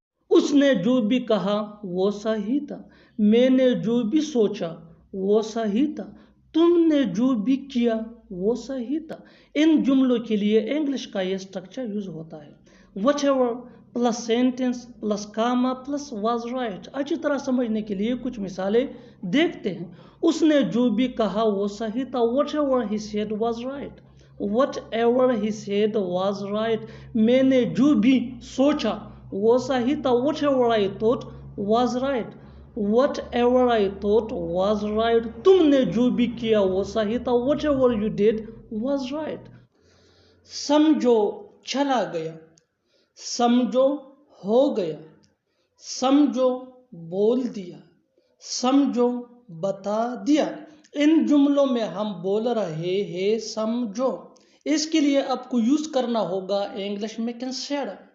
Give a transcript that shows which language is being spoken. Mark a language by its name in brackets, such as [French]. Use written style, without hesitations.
[Urdu] اس نے جو بھی کہا وہ صحیح تھا، میں نے جو بھی سوچا وہ صحیح تھا، تم نے جو بھی کیا وہ صحیح تھا۔ ان جملوں کے لیے انگلش کا یہ اسٹرکچر یوز ہوتا ہے whatever plus sentence plus Cama plus was right. اچھی طرح سمجھنے کے لیے کچھ مثالیں دیکھتے ہیں۔ اس نے جو بھی کہا وہ صحیح تھا، [English] whatever he said was right. Whatever he said was right. [Urdu] میں نے جو بھی سوچا وہ صحیح تھا، [English] whatever I thought was right. Whatever I thought was right. [Urdu] تم نے جو بھی کیا وہ صحیح تھا، [English] whatever you did was right. [Urdu] سمجھو چلا گیا، سمجھو ہو گیا، سمجھو بول دیا، سمجھو بتا دیا۔ ان جملوں میں ہم بول رہے ہیں سمجھو، اس کے لیے آپ کو یوز کرنا ہوگا انگلش میں کنسیڈر۔